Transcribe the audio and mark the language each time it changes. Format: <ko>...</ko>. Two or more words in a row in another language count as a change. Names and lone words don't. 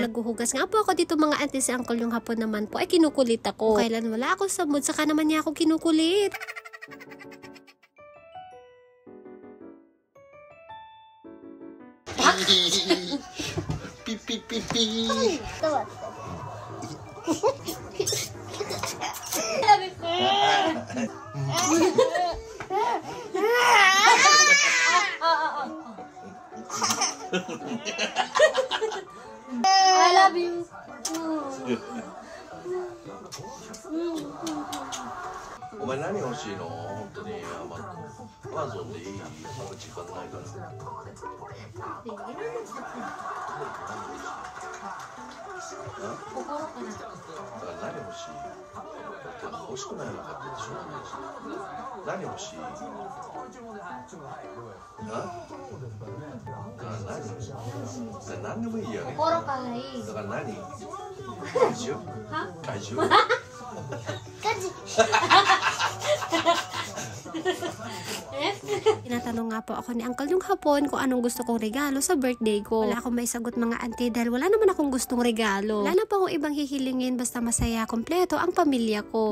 <tl>Naghuhugas nga po ako dito mga auntie, si uncle yung Hapon naman po ay kinukulit ako. Kung kailan wala ako sa mood, saka naman niya ako kinukulit. Pipi. Tuwa.</tl> <en>I love you.</en> <ja>お前何欲しいの？本当にアマゾンでいい？まだ時間ないから。何欲しい？欲しくないのかってしょうがないし。何欲しい？何でもいいよね。心からいい。だから何？怪獣？怪獣？</ja> <tl>Tinatanong nga po ako ni uncle yung Hapon kung anong gusto kong regalo sa birthday ko. Wala akong may sagot mga auntie dahil wala naman akong gustong regalo. Wala na po akong ibang hihilingin basta masaya, kompleto ang pamilya ko.</tl>